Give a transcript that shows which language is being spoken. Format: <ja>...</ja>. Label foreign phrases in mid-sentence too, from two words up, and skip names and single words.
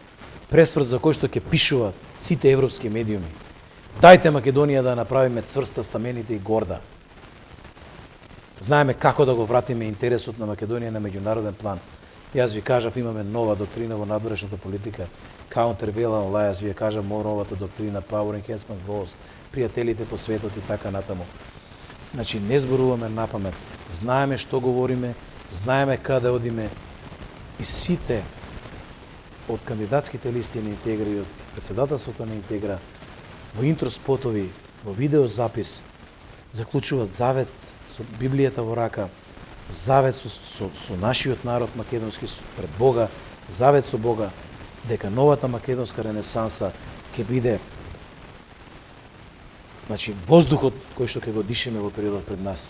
<mk>Пресврт за кој што ќе пишуваат сите европски медиуми. Дајте Македонија да направиме цврста, стамените и горда. Знаеме како да го вратиме интересот на Македонија на меѓународен план. Јас ви кажав, имаме нова доктрина во надворешната политика,</mk> <en>countervailing lies,</en> <mk>ви ја кажам, новата доктрина,</mk> <en>power enhancement goals,</en> <mk>пријателите по светот и така натаму. Значи, не зборуваме напамет. Знаеме што говориме, знаеме каде одиме и сите од кандидатските листи на Интегра и од председателството на Интегра во интроспотови, во видеозапис, заклучуваат завет со Библијата во рака, завет со нашиот народ македонски пред Бога, завет со Бога, дека новата македонска ренесанса ќе биде, значи, воздухот кој што ќе го дишеме во периодот пред нас.</mk>